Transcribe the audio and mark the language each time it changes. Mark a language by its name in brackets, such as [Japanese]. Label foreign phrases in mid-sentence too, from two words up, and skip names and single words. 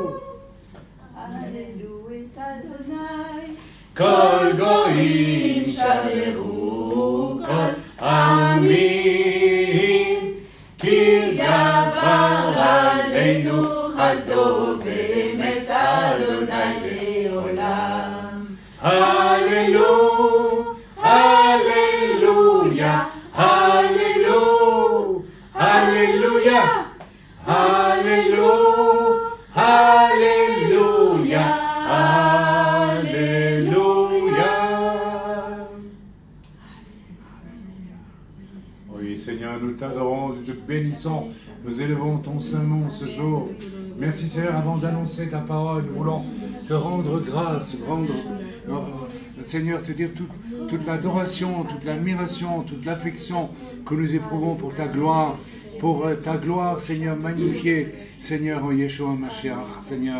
[Hebrew] כל גויים שברו, כל עמים, כי גבר עלינו חסדו ואמת אדוני לעולם. הללו, הללויה, הללו, הללויה, הללו, הללויה. [French] Seigneur, nous t'adorons, nous te bénissons, nous élevons ton saint nom ce jour. Merci Seigneur, avant d'annoncer ta parole, nous voulons te rendre grâce, Seigneur, te dire toute l'adoration, toute l'admiration, toute l'affection que nous éprouvons pour ta gloire, Seigneur, magnifiée, Seigneur, en [Hebrew] ישוע משיח, [French] Seigneur.